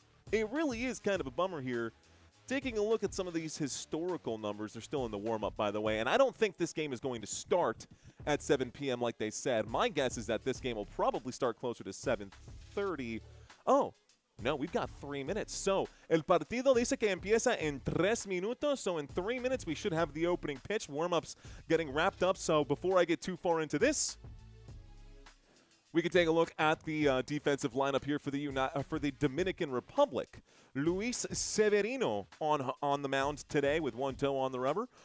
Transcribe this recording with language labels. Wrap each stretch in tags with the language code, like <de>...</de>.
<en>It really is kind of a bummer here. Taking a look at some of these historical numbers, they're still in the warm-up, by the way, and I don't think this game is going to start at 7 p.m. like they said. My guess is that this game will probably start closer to 7:30. Oh, no, we've got 3 minutes. So,</en> <es>el partido dice que empieza en 3 minutos.</es> <en>So, in 3 minutes, we should have the opening pitch. Warm-ups getting wrapped up. So, before I get too far into this, we can take a look at the defensive lineup here for the Dominican Republic. Luis Severino on the mound today with 1 toe on the rubber.</en>